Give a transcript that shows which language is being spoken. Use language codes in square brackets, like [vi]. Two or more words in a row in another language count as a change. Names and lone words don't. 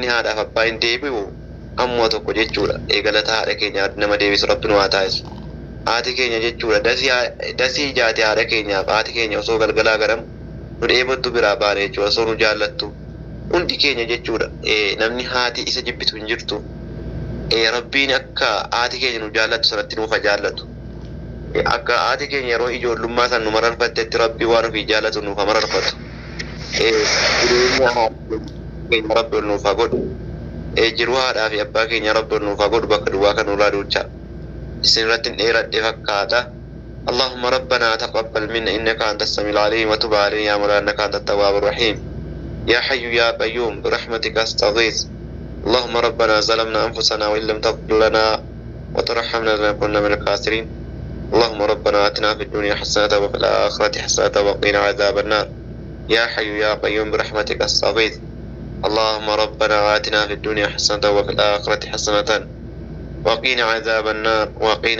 [om] haadhaaf abbaa hin deebi'u ammoo tokko jechuudha galata haadha keenya nama deebisu rabbi nu haa taasisu haati keenya jechuudha dasii jaati haadha keenyaaf haati keenya osoo galgalaa garam nu dheebottu biraa baane jechuudha osoo nu jaallattu hundi keenya jechuudha namni haati isa jibbitu hin jirtu rabbiin akka haati keenya nu jaallattu sanatti nuuf jaallatu akka haati keenya yeroo ijoollummaa san nu mararfattetti rabbii waan ofii jaallatu nuuf mararfatu jireenya haati keenya rabbi ol nuuf haa godhu jiruu haadhaa fi abbaa keenya rabbi ol nuuf haa godhu bakka duwwaa kan nurraa duucha isin irratti dheeradhe fakkaata [ar] اللهم ربنا تقبل منا إنك أنت السميع العليم وتب علينا يا مولانا إنك أنت التواب الرحيم يا حي يا قيوم برحمتك أستغيث اللهم ربنا ظلمنا أنفسنا وإن لم تغفر لنا وترحمنا لنكن من الخاسرين اللهم ربنا آتنا في الدنيا حسنة وفي الآخرة حسنة وقنا عذاب النار يا حي يا قيوم برحمتك استغيث اللهم ربنا آتنا في الدنيا حسنة وفي الآخرة حسنة وقنا عذاب النار وقنا